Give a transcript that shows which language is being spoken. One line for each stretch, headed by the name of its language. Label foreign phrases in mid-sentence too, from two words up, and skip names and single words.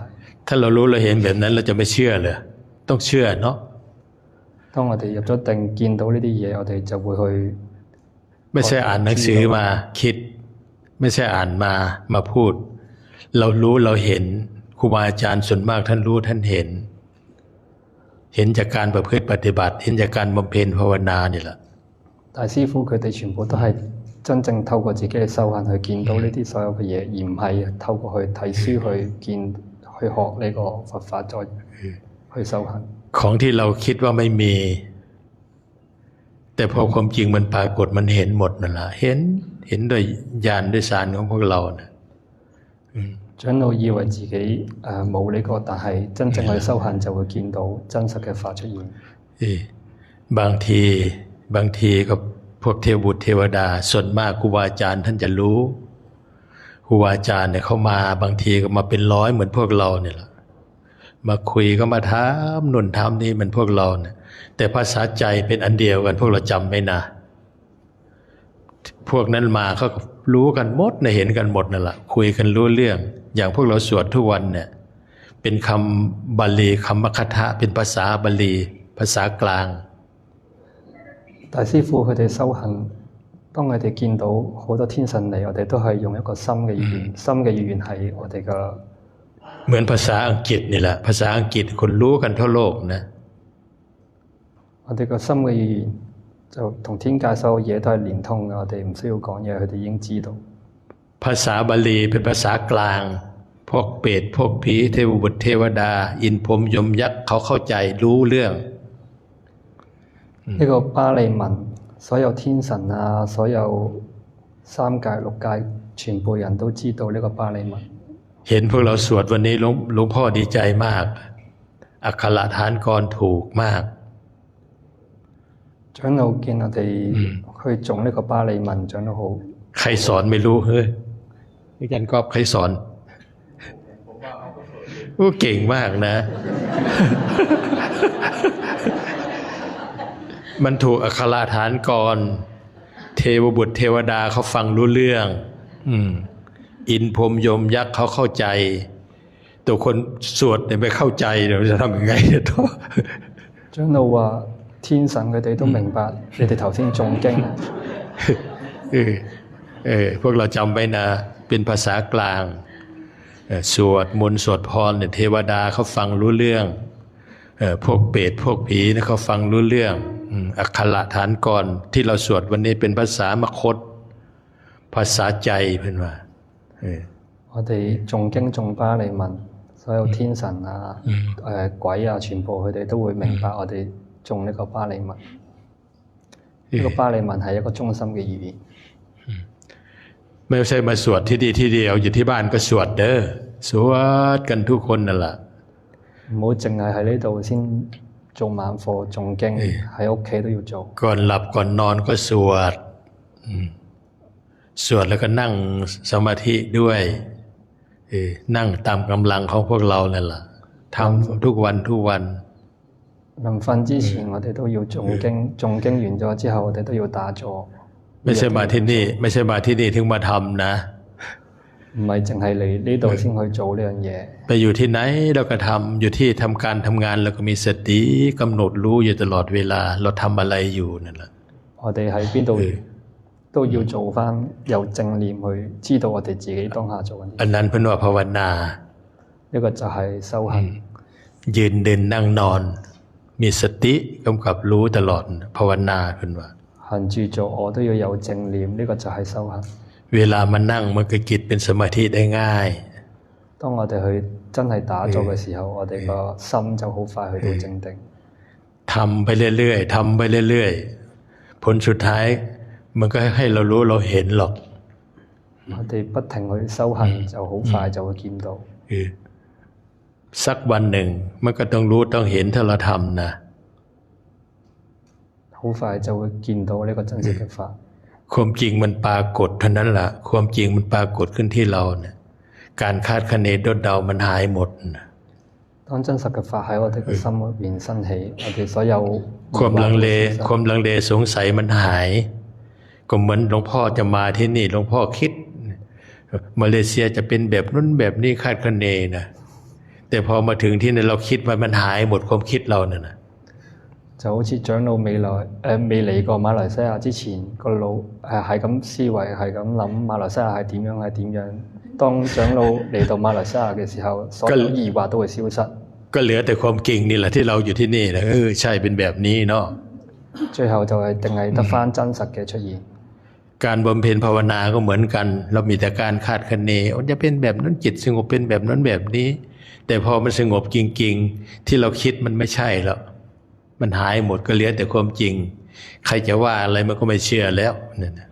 Thai: ถ้าเรารู้เราเห็นแบบนั้นเราจะไม่เชื่อเลยต้องเชื่อเนาะ
Cantonese: 當我哋入咗定見到呢啲嘢，我哋就會去
Thai: ไม่ใช่อ่านหนังสือมาคิดไม่ใช่อ่านมาพูดเรารู้เราเห็นครูบาอาจารย์ส่วนมากท่านรู้ท่านเห็นจากการประพฤติปฏิบัติเห็นจากการบำเพ็ญภาวนานี่แหละ
Cantonese: 大師傅佢哋全部都係真正透過自己嘅修行去見到呢啲所有嘅嘢，而唔係透過去睇書去去學呢個佛法，再去修行。
Thai: ของที่เราคิดว่าไม่มี แต่พอความจริงมันปรากฏมันเห็นหมดนั่นแหละเห็นด้วยญาณด้วยฌานของพวกเรานะ
Cantonese: 長老以為自己冇呢個，但係真正去修行就會見到真實嘅法出現。
Thai: บางทีก็พวกเทวบุตรเทวดาส่วนมากครูบาอาจารย์ท่านจะรู้ครูบาอาจารย์เนี่ยเขามาบางทีก็มาเป็นร้อยเหมือนพวกเราเนี่ยแหละมาคุยก็มาถามนุ่นถามนี่เหมือนพวกเราเนี่ยแต่ภาษาใจเป็นอันเดียวกันพวกเราจำไม่นะ พวกนั้นมาเขารู้กันหมดนะเห็นกันหมดนั่นแหละคุยกันรู้เรื่องอย่างพวกเราสวดทุกวันเนี่ยเป็นคำบาลีคำมคธะเป็นภาษาบาลีภาษากลาง
Cantonese: 大師傅佢哋修行，當佢哋見到好多天神嚟，我哋都係用一個心嘅語言，心嘅語言係我哋嘅。
Thai: เหมือนภาษาอังกฤษนี่แหละภาษาอังกฤษคนรู้กันทั่วโลกนะ
Cantonese: 我哋個心嘅語言就同天界所有嘢都係連通嘅，我哋唔需要講嘢，佢哋已經知道。
Thai: ภาษาบาลีเป็นภาษากลางพวกเปรตพวกผีเทวบุตรเทวดาอินพรหมยมยักษ์เขาเข้าใจรู้เรื่อง
Cantonese: 呢個巴利文，所有天神啊，所有三界六界，全部人都知道呢個巴利文。
Thai: เห็นพวกเราสวดวันนี้หลวงพ่อดีใจมากอักขระฐานกรถูกมาก
Cantonese: 長老見我哋去種呢個巴利文，長得好。
Thai: ใครสอนไม่รู้เฮ้ยอาจารย์ก๊อฟใครสอนโอ้เก่งมากนะ มันถูกอักขระฐานกรเทวบุตรเทวดาเขาฟังรู้เรื่องอินพรหมยมยักษ์เขาเข้าใจตัวคนสวดเนี่ยไม่เข้าใจเดี๋ยวจะทำยังไงต่อ
Cantonese: 長老話天神佢哋都明白你哋頭先誦經
Thai: พวกเราจำไว้นะเป็นภาษากลางสวดมนต์สวดพรเนี่ยเทวดาเขาฟังรู้เรื่องพวกเปรตพวกผีเนี่ยเขาฟังรู้เรื่องอักขระฐานกรที่เราสวดวันนี้เป็นภาษามคธภาษาใจเพื่อนว่า
Cantonese: 我哋誦經誦巴利文，所有天神啊、鬼啊，全部佢哋都會明白我哋誦呢個巴利文。呢個巴利文係一個中心嘅語言。
Thai: ไม่ใช่มาสวดที่เดียวอยู่ที่บ้านก็สวดเด้อสวดกันทุกคนนั่นแหละ
Cantonese: 唔好淨係喺呢度先做晚課誦經，喺屋企都要做。
Thai: ก่อนหลับก่อนนอนก็สวดสวดแล้วก็นั่งสมาธิด้วยนั่งตามกำลังของพวกเรานั่นแหละทำทุกวัน
Cantonese: 臨瞓之前我哋都要誦經，誦經完咗之後我哋都要打坐。
Thai: ไม่ใช่มาที่นี่ถึงมาทำนะ
Cantonese: 唔係淨係嚟呢度先去做呢樣嘢。
Thai: ไปอยู่ที่ไหนเราก็ทำอยู่ที่ทำการทำงานเราก็มีสติกำหนดรู้อยู่ตลอดเวลาเราทำอะไรอยู่นั่นแหละ
Cantonese: 我哋喺邊度都要做返有正念去知道我哋自己當下做緊。
Thai: อันนั้นเป็นว่าภาวนา
Cantonese: 呢個就係修行。
Thai: ยืนเดินนั่งนอนมีสติกำกับรู้ตลอดภาวนาเป็นว่า
Cantonese: 行住坐我都要有正念，呢個就係修行。
Thai: เวลามานั่งมันก็จิตเป็นสมาธิได้ง่าย
Cantonese: 當我哋去真係打坐嘅時候，我哋個心就好快去到靜定。
Thai: ทำไปเรื่อยๆผลสุดท้ายมันก็ให้เรารู้เราเห็นหรอก
Cantonese: 我哋不停去修行，就好快就會見到。
Thai: สักวันหนึ่งมันก็ต้องรู้ต้องเห็นถ้าเราทำนะ
Cantonese: 好快就會見到呢個真實嘅法。
Thai: ความจริงมันปรากฏเท่านั้นแหละความจริงมันปรากฏขึ้นที่เราเนี่ยการคาดคะเนโดดเดามันหายหมดนะ
Cantonese: 當真實嘅法喺我哋嘅心裏邊生起，我哋所有
Thai: ความลังเลสงสัยมันหายก็เหมือนหลวงพ่อจะมาที่นี่หลวงพ่อคิดมาเลเซียจะเป็นแบบนู้นแบบนี้คาดคะเนนะแต่พอมาถึงที่นี่เราคิดว่ามันหายหมดความคิดเราเนี่ยนะ
Cantonese: 就好似長老未嚟過馬來西亞之前，個腦係咁思維，係咁諗馬來西亞係點樣。當長老嚟到馬來西亞嘅時候，所有疑惑都會消失。
Thai: ก็เหลือแต่ความจริงนี่แหละที่เราอยู่ที่นี่นะใช่เป็นแบบนี้เนาะ
Cantonese: 最後就係定係得返真實嘅出現。
Thai: การบำเพ็ญภาวนาก็เหมือนกันเรามีแต่การคาดคะเนมันจะเป็นแบบนั้นจิตสงบเป็นแบบนั้นแบบนี้แต่พอมันสงบจริงๆที่เราคิดมันไม่ใช่แล้วมันหายหมดก็เหลือแต่ความจริงใครจะว่าอะไรมันก็ไม่เชื่อแล้วนั่นนะ